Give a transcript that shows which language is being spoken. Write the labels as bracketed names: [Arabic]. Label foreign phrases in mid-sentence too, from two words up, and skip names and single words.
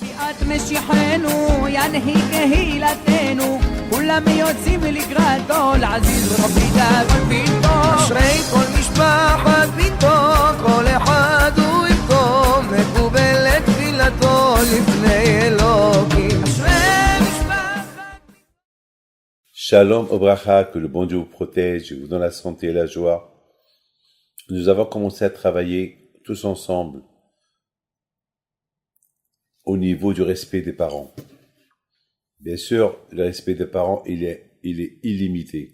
[Hebrew] אשרי כל משפחת ביתו, כל אחד הוא יבכו, מקובלת תפילתו לפני אלוקים. אשרי משפחת... שלום וברכה, [French] que le bon Dieu vous protège et vous donne la santé et la joie. Nous avons commencé à travailler tous ensemble au niveau du respect des parents. Bien sûr, le respect des parents, il est illimité.